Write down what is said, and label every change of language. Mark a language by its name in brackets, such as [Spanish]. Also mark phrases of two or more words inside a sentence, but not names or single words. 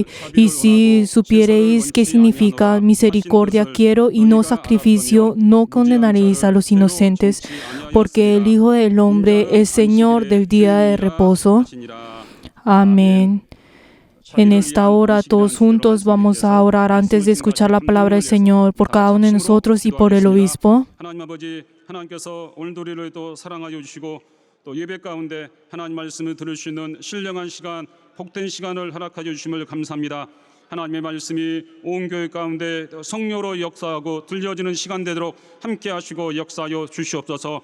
[Spanish] Y si supiereis qué significa misericordia quiero y no sacrificio, no condenaréis a los inocentes, porque el Hijo del Hombre es Señor del día de reposo. Amén. En esta hora todos juntos vamos a orar antes de escuchar la palabra del Señor por cada uno de nosotros y por el obispo. [Korean] 하나님 아버지, 하나님께서 오늘도 우리를 또 사랑하여 주시고 또 예배 가운데 하나님 말씀을 들을 수 있는 신령한 시간, 복된 시간을 허락하여 주심을 감사합니다. 하나님의 말씀이 온 교회 가운데 성령으로 역사하고 들려지는 시간 되도록 함께 하시고 역사하여 주시옵소서.